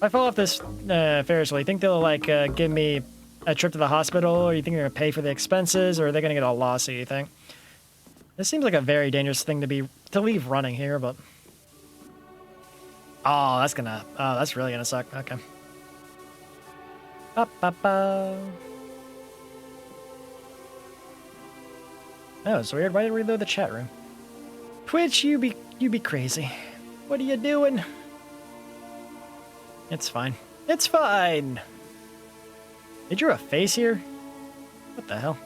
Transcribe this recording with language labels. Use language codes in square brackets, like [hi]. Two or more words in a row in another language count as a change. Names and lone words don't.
[en] If I fall off this Ferris wheel, you think they'll like give me a trip to the hospital, or you think they're gonna pay for the expenses, or are they gonna get a lawsuit, you think? This seems like a very dangerous thing to leave running here, but oh, that's really gonna suck. Okay. Ba-ba-ba. Oh, it's weird. Why did we reload the chat room? Twitch, you be crazy. What are you doing? It's fine. It's fine. They drew a face here? What the hell?